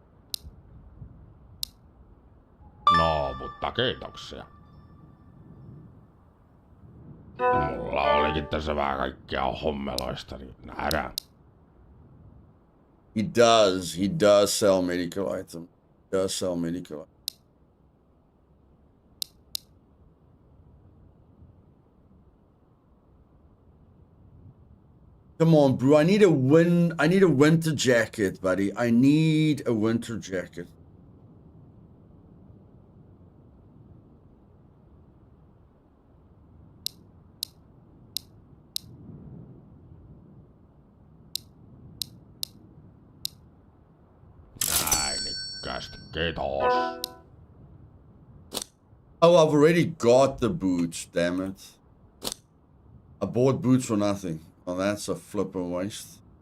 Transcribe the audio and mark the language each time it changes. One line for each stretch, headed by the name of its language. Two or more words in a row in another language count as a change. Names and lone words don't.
Finnish: No, mutta kiitoksia. Mulla olikin tässä vähän kaikkea hommeloista, niin nähdään.
English: He does sell medical items. He does sell medical items. Come on, bro. I need a winter jacket, buddy. I need a winter jacket.
Finnish: Näin ikkästi, kiitos.
English: Oh, I've already got the boots, damn it. I bought boots for nothing. Oh, that's a flippin' waste.